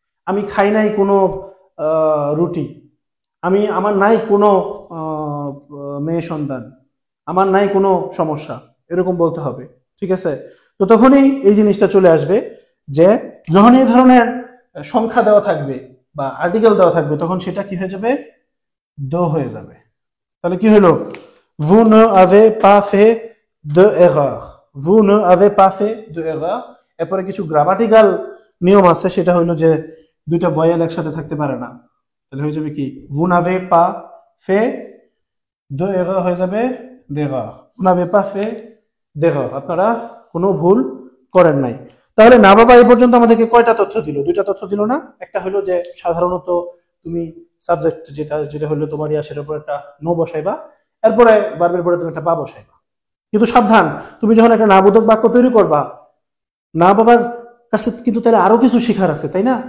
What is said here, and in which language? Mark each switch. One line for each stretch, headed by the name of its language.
Bangla: আমি খাই নাই কোনো রুটি। আমার নাই কোনো আহ, মেয়ে সন্তান। আমার নাই কোনো সমস্যা। এরকম বলতে হবে। ঠিক আছে? তো তখনই এই জিনিসটা চলে আসবে যে যখন এই ধরনের সংখ্যা দেওয়া থাকবে বা আর্টিকেল দেওয়া থাকবে তখন সেটা কি হয়ে যাবে? দো হয়ে যাবে। তাহলে কি হলো?
French: Vous ne avez pas fait de erreur. Vous ne avez pas fait de erreur.
Bangla: এরপরে কিছু গ্রামাটিক্যাল নিয়ম আছে, সেটা হলো যে দুইটা ভয়েল একসাথে থাকতে পারে না। তাহলে হয়ে যাবে কি?
French: Vous n'avez pas fait de erreur
Bangla: হয়ে যাবে
French: d'erreur. Vous n'avez pas fait d'erreur.
Bangla: আপনারা কোনো ভুল করেন নাই। তাহলে না বাবা এই পর্যন্ত আমাদেরকে কয়টা তথ্য দিল? দুইটা তথ্য দিল না? একটা হলো যে সাধারণত তুমি সাবজেক্ট যেটা যেটা হলো তোমার সেটার উপর একটা নো বসাইবা, এরপরে ভার্বের পরে তুমি একটা পা বসাইবা। কিন্তু সাবধান, তুমি যখন একটা না বোধক বাক্য তৈরি করবা, না বাবার কাছে কিন্তু তাহলে আরো কিছু শেখার আছে, তাই না?